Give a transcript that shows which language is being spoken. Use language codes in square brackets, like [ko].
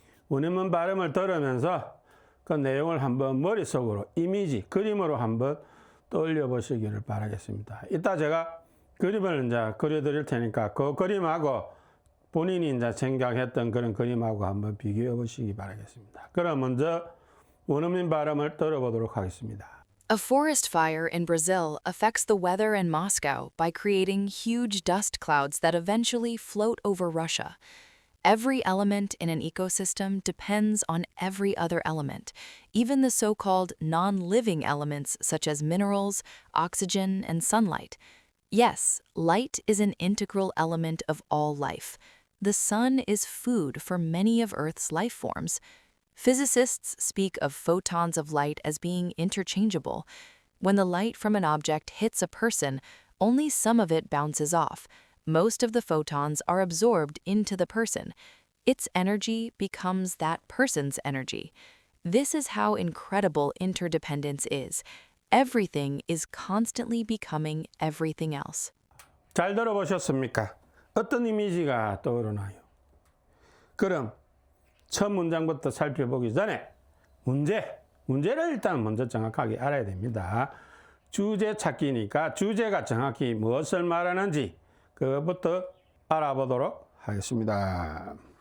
[ko] 원어민 발음을 들으면서 그 내용을 한번 머릿속으로 이미지, 그림으로 한번 떠올려 보시기를 바라겠습니다. 이따 제가 그림을 이제 그려드릴 테니까 그 그림하고 본인이 이제 생각했던 그런 그림하고 한번 비교해 보시기 바라겠습니다. 그럼 먼저 원어민 발음을 들어보도록 하겠습니다. [en] A forest fire in Brazil affects the weather in Moscow by creating huge dust clouds that eventually float over Russia. Every element in an ecosystem depends on every other element, even the so-called non-living elements such as minerals, oxygen, and sunlight. Yes, light is an integral element of all life. The sun is food for many of Earth's life forms. Physicists speak of photons of light as being interchangeable. When the light from an object hits a person, only some of it bounces off. Most of the photons are absorbed into the person. Its energy becomes that person's energy. This is how incredible interdependence is. Everything is constantly becoming everything else. [ko] 잘 들어보셨습니까? 어떤 이미지가 떠오르나요? 그럼 첫 문장부터 살펴보기 전에 문제를 일단 먼저 정확하게 알아야 됩니다. 주제 찾기니까 주제가 정확히 무엇을 말하는지 그것부터 알아보도록 하겠습니다.